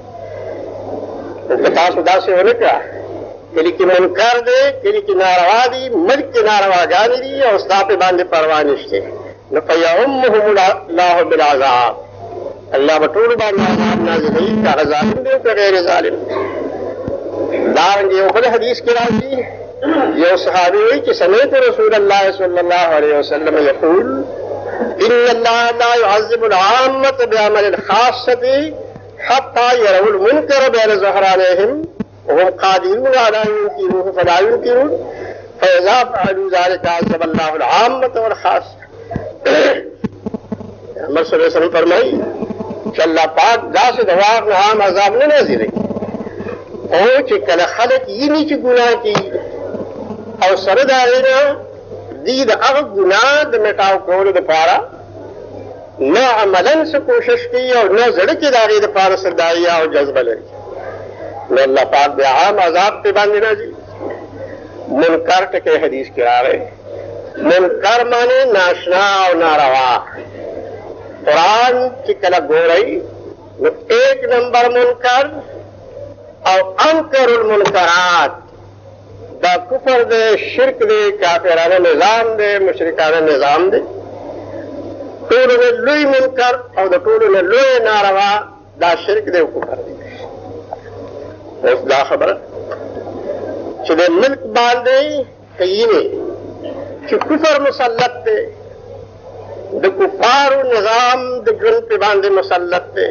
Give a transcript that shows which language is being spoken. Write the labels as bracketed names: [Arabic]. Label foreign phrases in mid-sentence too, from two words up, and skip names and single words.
[Pashto] که تاسو داسې ونه کړه کلي کې منکر دی کلي کې ناروا دي ملک کې نارواګانې دي او ستا پې باندې پروا نشته نو [Arabic] فیعمهم الله بالعذاب [Pashto] الله به ټولو باندې عذاب نازلوي که هغه ظالم دی او که غیر ظالم. دارنګې یو بل حدیث کې راځي یو صحابي وایي چې [Arabic] سمعت رسول الله صلی الله علیه وسلم یقول ان الله لا يعذب العامة بعمل الخاصة حتى يروا المنكر بين ظهرانيهم وهم قادرون على ان ينكروه فلا ينكرون فاذا فعلوا ذلك عذب الله العامة والخاصة. [Pashto] احمد [Arabic] صلی اللہ علیہ وسلم [Pashto] فرمائی کہ اللہ پاک داسې د واق نه عام عذاب نه نازلوي او چې کله خلک یې چې ګناه کوي او سره د هغې نه دوی د هغه ګناه د مټاو کولو دپاره نه عملا څه کوشش کوي او نه زړه کې د هغې دپاره څه داعیه او جذبه لري نو الله پاک بیا عام عذاب پې باندې راځي. منکر ټکی حدیث کې راغی منکر معنی ناشنا او ناروا. قرآن چې کله ګورئ ایک نمبر منکر او [Arabic] انکر المنکرات [Pashto] دا کفر دے، شرک دے، کافرانہ نظام دے، مشرکانہ نظام دے. ټولو نه لوی منکر او د ټولو نه لوی ناروا دا شرک دی او کفر دی. اوس دا خبره چې د ملک باندې کینې چې کفر مسلط دی، د کفارو نظام د ژوند په باندې مسلط دی.